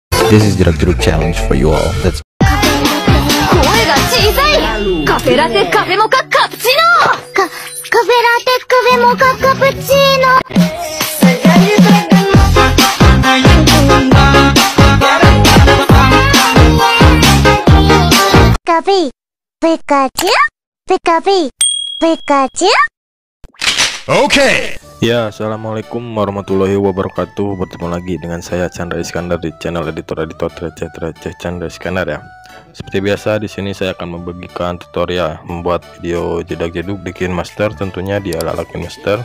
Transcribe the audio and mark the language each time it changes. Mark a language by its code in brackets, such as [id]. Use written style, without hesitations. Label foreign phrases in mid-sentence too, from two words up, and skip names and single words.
[en] This is Jerak Jeruk challenge for you all. Let's [ja] 声が小さい。カフェラテカフェモカカプチーノ。カフェラテカフェモカカプチーノ。カフェペカチュペカフェペカチュ。 [id] Oke. Ya, [ar] السلام عليكم ورحمة الله وبركاته. [id] Bertemu lagi dengan saya Chandra Iskandar di channel editor Receh Chandra Iskandar ya. Seperti biasa di sini saya akan membagikan tutorial membuat video jedak-jeduk bikin master, tentunya di ala-ala master.